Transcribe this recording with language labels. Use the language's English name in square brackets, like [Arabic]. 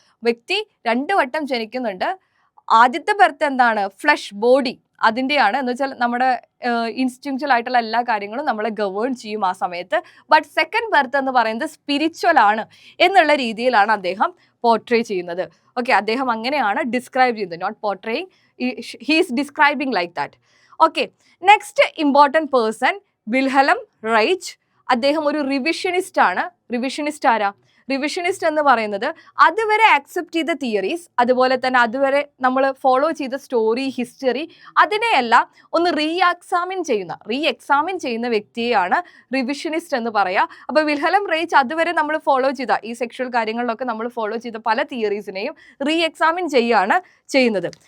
[Malayalam] വ്യക്തി 2 വട്ടം ജനിക്കുന്നുണ്ട്. ആദ്യത്തെ ബർത്ത് ഫ്ലഷ് ബോഡി അതിൻ്റെയാണ്, എന്ന് വെച്ചാൽ നമ്മുടെ ഇൻസ്റ്റിങ്ക്ച്വൽ ആയിട്ടുള്ള എല്ലാ കാര്യങ്ങളും നമ്മളെ ഗവേൺ ചെയ്യും ആ സമയത്ത്. ബട്ട് സെക്കൻഡ് ബർത്ത് എന്ന് പറയുന്നത് സ്പിരിച്വൽ ആണ് എന്നുള്ള രീതിയിലാണ് അദ്ദേഹം പോർട്രേ ചെയ്യുന്നത്. ഓക്കെ, അദ്ദേഹം അങ്ങനെയാണ് ഡിസ്ക്രൈബ് ചെയ്യുന്നത്, [English] Not portraying, he is describing like that. Okay, next important person Wilhelm Reich. [Malayalam] അദ്ദേഹം ഒരു റിവിഷനിസ്റ്റ് ആണ്. റിവിഷനിസ്റ്റ് ആരാ? റിവിഷനിസ്റ്റ് എന്ന് പറയുന്നത് അതുവരെ ആക്സെപ്റ്റ് ചെയ്ത തിയറീസ്, അതുപോലെ തന്നെ അതുവരെ നമ്മൾ ഫോളോ ചെയ്ത സ്റ്റോറി, ഹിസ്റ്ററി, അതിനെയെല്ലാം ഒന്ന് റീ എക്സാമിൻ ചെയ്യുന്ന വ്യക്തിയെയാണ് റിവിഷനിസ്റ്റ് എന്ന് പറയുക. അപ്പോൾ വിൽഹലം റൈച്ച് അതുവരെ നമ്മൾ ഫോളോ ചെയ്ത ഈ സെക്ഷൽ കാര്യങ്ങളിലൊക്കെ നമ്മൾ ഫോളോ ചെയ്ത പല തിയറീസിനെയും റീ എക്സാമിൻ ചെയ്യുകയാണ് ചെയ്യുന്നത്.